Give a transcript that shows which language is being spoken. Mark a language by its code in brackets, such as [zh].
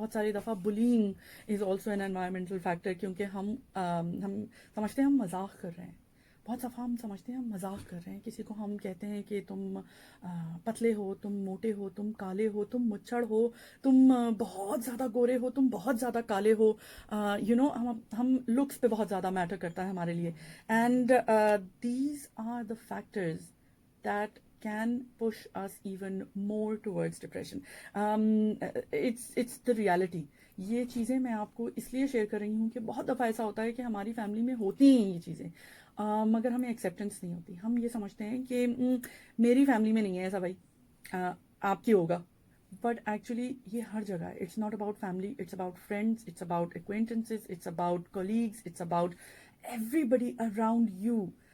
[ur] بہت ساری دفعہ [en] bullying is also an environmental factor [ur] کیونکہ ہم سمجھتے ہیں ہم مذاق کر رہے ہیں. بہت دفعہ ہم سمجھتے ہیں ہم مذاق کر رہے ہیں. کسی کو ہم کہتے ہیں کہ تم پتلے ہو، تم موٹے ہو، تم کالے ہو، تم مچھڑ ہو، تم بہت زیادہ گورے ہو، تم بہت زیادہ کالے ہو. یو نو ہم لکس پہ بہت زیادہ میٹر کرتا ہے ہمارے لیے. [en] And these are the factors that can push us even more towards depression. It's the reality. [ur] یہ چیزیں میں آپ کو اس لیے شیئر کر رہی ہوں کہ بہت دفعہ ایسا ہوتا ہے کہ ہماری فیملی میں ہوتی ہیں یہ چیزیں مگر ہمیں ایکسیپٹنس نہیں ہوتی. ہم یہ سمجھتے ہیں کہ میری فیملی میں نہیں ہے ایسا بھائی، آپ کی ہوگا. [en] but actually [ur] یہ ہر جگہ ہے. [en] It's not about family, it's about friends, it's about acquaintances, it's about colleagues, it's about everybody around you.